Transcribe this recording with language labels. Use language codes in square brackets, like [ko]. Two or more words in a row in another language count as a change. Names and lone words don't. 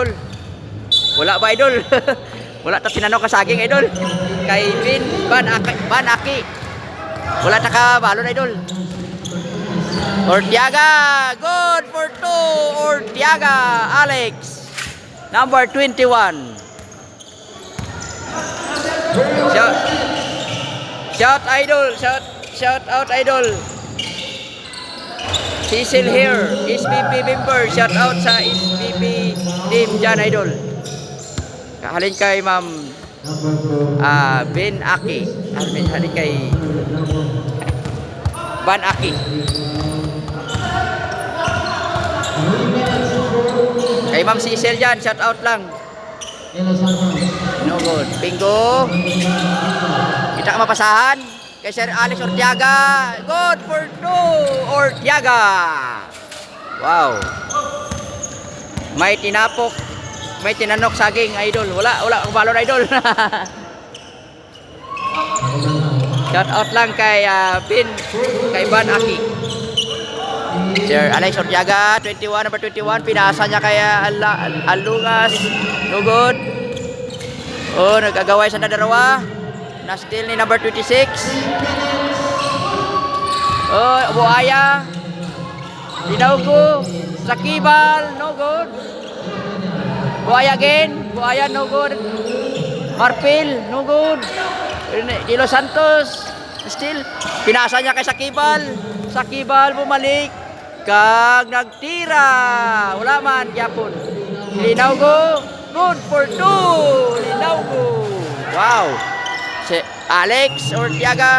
[hil] Wala ba, idol? Wala ta tinanok ka saging, idol. Kay Vin Banaki. Wala ta ka balon, idol. Ortiaga, [en] good for 2. [hil] Ortiaga, Alex, number 21. [en] Shout idol, shout out idol. Cecil here, SPP member. Shout out [hil] sa SPP team dyan, idol. Halin kay Ma'am Ben Aki. Halin kay Ban Aki. Kay Ma'am Cecil dyan, [en] shout out [hil] lang. [en] No good. [hil] Bingo. Kita ka mapasahan. Kay Sir Alex Ortiaga. [en] Good for 2. [hil] Ortiaga. Wow. May tinapok. May tinanok saging, idol. Wala akong balon, idol. [en] Shout out [hil] lang kay kay Ban Aki. Sir Alex Ortiaga, 21, number 21. Pinasa niya kay Alungas. [en] No good. [hil] Oh, nagagaway sa dalawa. Na-steal ni number 26. Oh, Buaya. [en] Linaugo. Sakibal. No good. Buaya again. Buaya, no good. Marpil. No good. [hil] De Los Santos. Still. Pinasa niya kay Sakibal. Sakibal bumalik. Kag nagtira. Wala man. Yapon. Linaugo. [en] Good for 2. [hil] Linaugo. Wow. Si Alex Ortiaga.